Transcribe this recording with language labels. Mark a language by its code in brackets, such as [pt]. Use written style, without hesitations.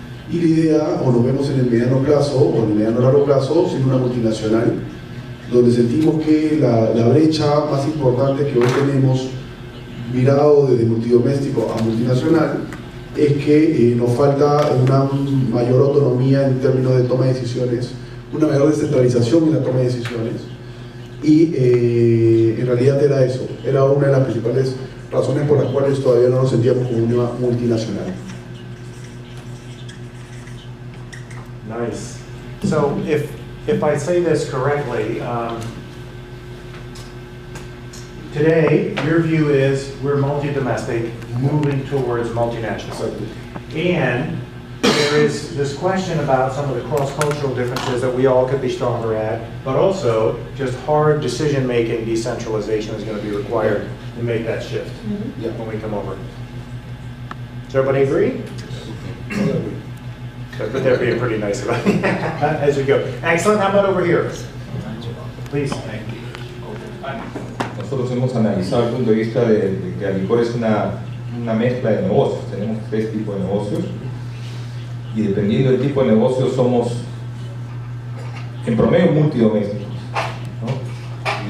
[es] Y la idea, o nos vemos en el mediano plazo, o en el mediano largo plazo, siendo una multinacional, donde sentimos que la brecha más importante que hoy tenemos, mirado desde multidoméstico a multinacional, es que nos falta una mayor autonomía en términos de toma de decisiones, una mayor descentralización en la toma de decisiones, y en realidad era eso, era una de las principales razones por las cuales todavía no nos sentíamos como una multinacional. [en] Nice. So if I say this correctly, today your view is we're multi-domestic, moving towards multinational. And there is this question about some of the cross-cultural differences that we all could be stronger at, but also just hard decision-making decentralization is going to be required to make that shift when we come over. Does everybody agree? But they're being pretty nice about it as we go. Excellent. How about over here? Please. [es] Nosotros hemos analizado el punto de vista de que Alicorp es una mezcla de negocios. Tenemos 3 tipos de negocios y dependiendo del tipo de negocio somos en promedio multidomésticos, ¿no?